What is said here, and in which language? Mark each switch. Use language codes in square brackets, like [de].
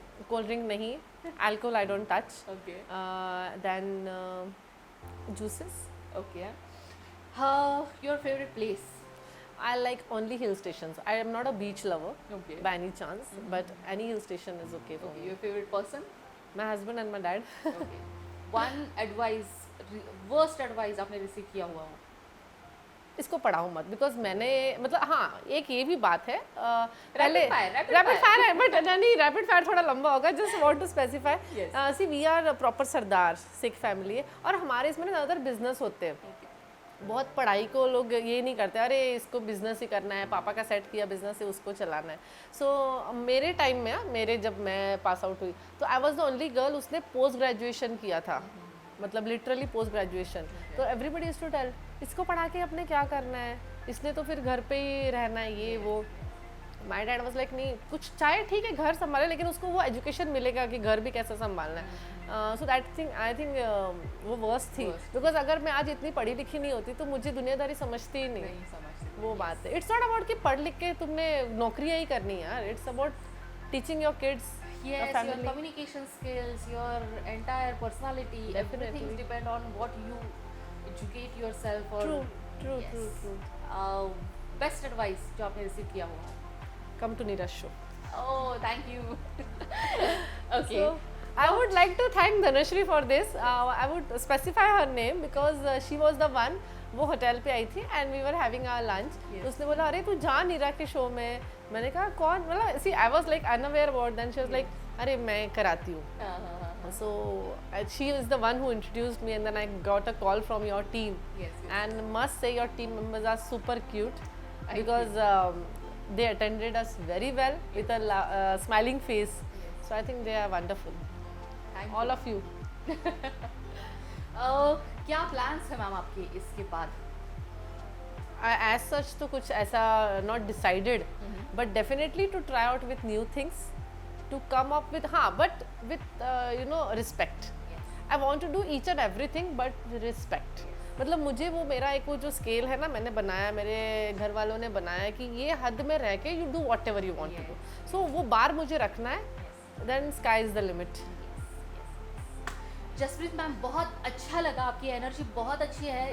[en] Cold drink [hi] नहीं, [en] alcohol I don't touch. Okay Then juices. Okay your favourite place. I like only hill stations. I am not a beach lover okay by any chance, but any hill station is okay for me. Your favourite person. My husband and my dad. Okay one advice, worst advice आपने receive किया हुआ हो। [hi] इसको पढ़ाओ मत, because मैंने मतलब हाँ एक ये भी बात है, पहले [en] rapid rapid fire. Fire है, but नहीं rapid fire [hi] थोड़ा लंबा होगा, [en] Just want to specify. Yes. See we are proper [hi] Sardar Sikh family है, और हमारे इसमें ना ज़्यादातर बिजनेस होते हैं। बहुत पढ़ाई को लोग ये नहीं करते, अरे इसको बिजनेस ही करना है, पापा का सेट किया बिजनेस है, उसको चलाना है। सो मेरे टाइम में मेरे जब मैं पास आउट हुई, तो [en] I was the only girl [hi] उसने पोस्ट ग्रेजुएशन किया था, मतलब लिटरली पोस्ट ग्रेजुएशन। तो [en] everybody is to tell, [hi] इसको पढ़ा के अपने क्या करना है, इसने तो फिर घर पे ही रहना है, ये वो। [en] my dad was like [hi] नहीं, कुछ चाहे ठीक है घर संभाले, लेकिन उसको वो एजुकेशन मिलेगा कि घर भी कैसे संभालना है। [en] so that thing I think [hi] वो वर्स्ट थी, बिकॉज अगर मैं आज इतनी पढ़ी लिखी नहीं होती तो मुझे दुनियादारी समझती ही नहीं। नहीं समझते। वो बात है, [en] it's not about [hi] कि पढ़ लिख के तुमने नौकरियाँ ही करनी है यार, [en] It's about teaching your kids, Yes, your communication skills, your entire personality, Definitely. everything depend on what you educate yourself or True, true, Yes. true, true. Best advice [hi] जो आपने रिसीव किया हुआ। [en] Come to Neeraj show. Oh, thank you. Okay. So, I would like to thank Dhanashri for this. I would specify her name because she was the one. [hi] वो hotel पे आई थी [en] and we were having our lunch, [hi] तो उसने बोला अरे तू जा नीरा के शो में। मैंने कहा कौन, मतलब [en] see I was like [hi] unaware about, then she was like अरे मैं कराती हूँ। [en] So she is the one who introduced me, and then I got a call from your team. Yes, yes. And must say your team members are super cute Thank because they attended us very well with a smiling face. So I think they are wonderful. Thank All of you. [hi] क्या plans है ma'am आपके इसके बाद? [en] As such [hi] तो कुछ ऐसा [en] not decided, but definitely to try out with new things, to come up with but with respect. I want to do each and everything but with respect. [hi] मतलब मुझे वो मेरा एक वो जो स्केल है ना, मैंने बनाया, मेरे घर वालों ने बनाया कि ये हद में रह के [en] you do whatever you want to do, [hi] सो वो बार मुझे रखना है, [en] Then sky is the limit. [hi] Jasprit ma'am, बहुत अच्छा लगा, आपकी एनर्जी बहुत अच्छी है।